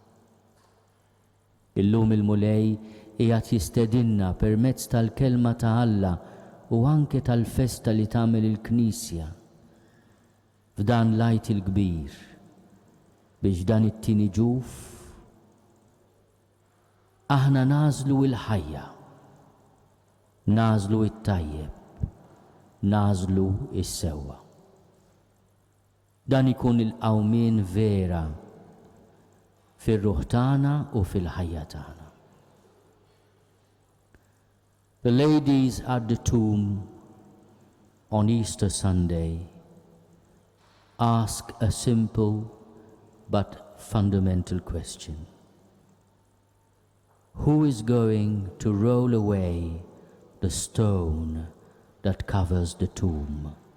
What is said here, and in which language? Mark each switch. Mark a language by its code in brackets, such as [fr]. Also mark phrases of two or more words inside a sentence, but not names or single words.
[mt] Illum il-Mulej qiegħed jistedinna permezz tal-kelma ta' Alla u anke tal-festa li tagħmel il-Knisja f'dan l-Għid il-Kbir biex dan it-tieni ġuf aħna nażlu l-ħajja, nażlu it-tajjeb, nażlu is-sewwa. Dan ikun il-qawmien vera fir-ruħ tagħna u fil-ħajja tagħna. [en] The ladies at the tomb on Easter Sunday ask a simple but fundamental question. Who is going to roll away the stone that covers the tomb?